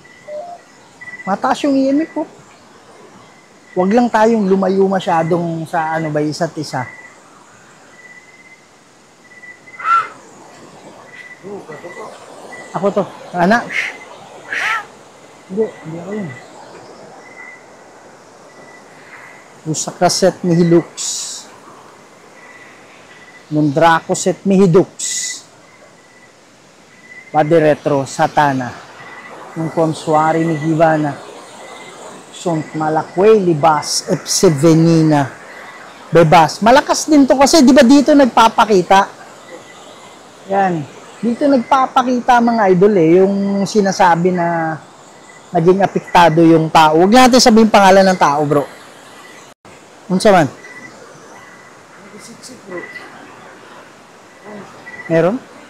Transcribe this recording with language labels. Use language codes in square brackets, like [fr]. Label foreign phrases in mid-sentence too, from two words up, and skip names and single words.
[tl] Mataas yung EMF po. Huwag lang tayong lumayo masyadong sa ano ba, isa't isa. Ako to. Anak. Hindi ako yun. Usakaset mihilux. Mundrakoset mihidux. [la] Bade retro, satana. [tl] Yung konsuari ni Givana. Sunt malakwe, libas, epsevenina. Bebas. Malakas din to kasi, di ba dito nagpapakita? Yan. Dito nagpapakita mga idol yung sinasabi na naging apektado yung tao. Huwag natin sabihin pangalan ng tao, bro. [ceb] Unsa man? Meron?